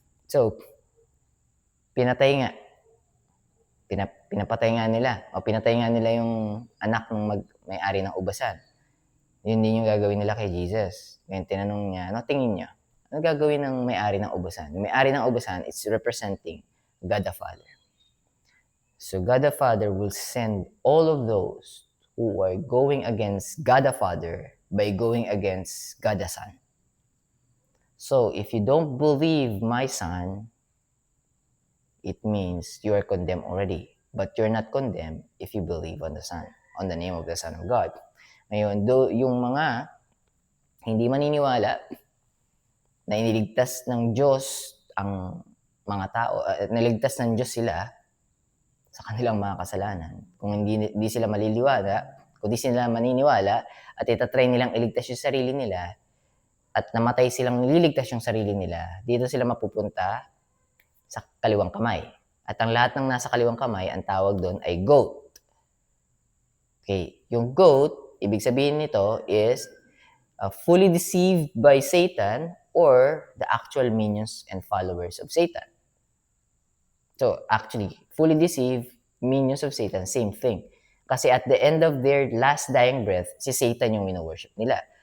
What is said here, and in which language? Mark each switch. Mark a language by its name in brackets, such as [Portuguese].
[Filipino] So, pinatay nga. Pinapatay nga nila. O pinatay nga nila yung anak ng may-ari ng ubasan. Yun din yung gagawin nila kay Jesus. Ngayon, tinanong niya, ano tingin niya? Ano gagawin ng may-ari ng ubasan? Yung may-ari ng ubasan [English] is representing God the Father. So God the Father will send all of those who are going against God the Father by going against God the Son. So if you don't believe my Son, it means you are condemned already. But you're not condemned if you believe on the Son, on the name of the Son of God. [Filipino] Ngayon, yung mga hindi maniniwala na iniligtas ng Diyos ang mga tao, niligtas ng Diyos sila sa kanilang mga kasalanan. Kung hindi sila maliliwala, kung di sila maniniwala at itatry nilang iligtas yung sarili nila at namatay silang nililigtas yung sarili nila, dito sila mapupunta sa kaliwang kamay. At ang lahat ng nasa kaliwang kamay, ang tawag doon ay goat. [English] Okay, [Filipino] yung goat, ibig sabihin nito [English] is fully deceived by Satan or the actual minions and followers of Satan. So, actually, fully deceived, minions of Satan, same thing. [Filipino] Kasi [English] at the end of their last dying breath, [Filipino] si Satan yung wino-worship nila.